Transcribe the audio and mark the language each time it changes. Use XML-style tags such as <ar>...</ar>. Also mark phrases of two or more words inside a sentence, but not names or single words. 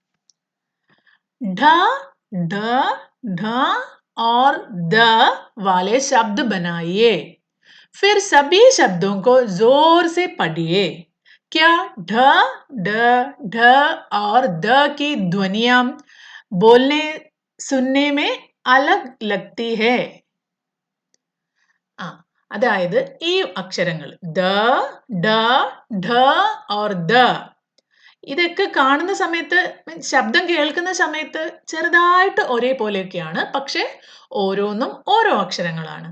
<hi>ढ ढ ढ और द वाले शब्द बनाइए. फिर सभी शब्दों को जोर से पढ़िए. क्या ढ, ढ, ढ और द की ध्वनियां बोलने सुनने में अलग लगती है?</hi> <ml>അതായത് ഈ അക്ഷരങ്ങൾ ദ, ഡ, ഢ ഓർ ദ ഇതൊക്കെ കാണുന്ന സമയത്ത് ശബ്ദം കേൾക്കുന്ന സമയത്ത് ചെറുതായിട്ട് ഒരേപോലെയൊക്കെയാണ്. പക്ഷെ ഓരോന്നും ഓരോ അക്ഷരങ്ങളാണ്.</ml>